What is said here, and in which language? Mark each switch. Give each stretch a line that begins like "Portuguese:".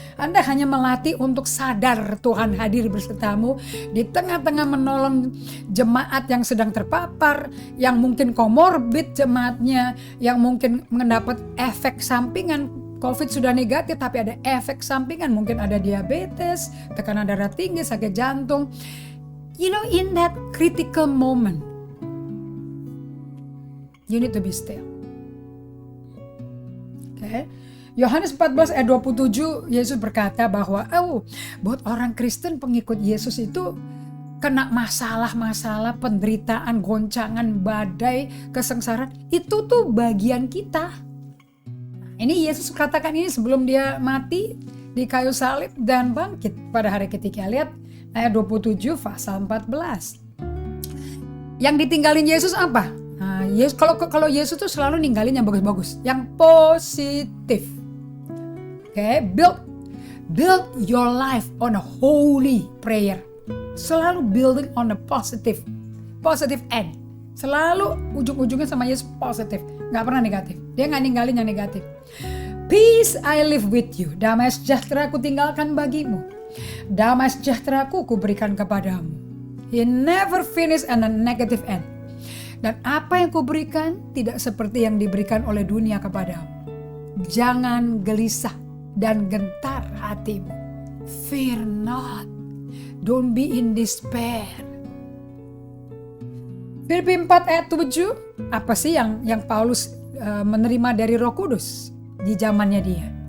Indonesian: Anda hanya melatih untuk sadar Tuhan hadir besertamu di tengah-tengah menolong jemaat yang sedang terpapar, yang mungkin komorbid jemaatnya, yang mungkin mendapat efek sampingan. COVID sudah negatif tapi ada efek sampingan, mungkin ada diabetes, tekanan darah tinggi, sakit jantung.
English: You know, in that critical moment, you need to be still. Okay.
Indonesian: Yohanes 14 ayat 27, Yesus berkata bahwa buat orang Kristen pengikut Yesus itu kena masalah-masalah, penderitaan, goncangan, badai, kesengsaraan, itu tuh bagian kita. Ini Yesus katakan ini sebelum dia mati di kayu salib dan bangkit pada hari ketiga. Lihat ayat 27 pasal 14. Yang ditinggalin Yesus apa? Nah, kalau Yesus tuh selalu ninggalin yang bagus-bagus, yang positif.
English: Okay, build your life on a holy prayer.
Indonesian: Selalu
English: building on a positive end.
Indonesian: Selalu ujung-ujungnya sama Yesus positif, nggak pernah negatif. Dia nggak ninggalin yang negatif.
English: Peace I live with you.
Indonesian: Damai sejahtera ku tinggalkan bagimu. Damai sejahtera ku berikan kepadamu.
English: He never finish on a negative end.
Indonesian: Dan apa yang kuberikan tidak seperti yang diberikan oleh dunia kepadamu. Jangan gelisah dan gentar hatimu.
English: Fear not. Don't be in despair.
Indonesian: Filipi 4 ayat 7, apa sih yang Paulus menerima dari Roh Kudus di zamannya dia?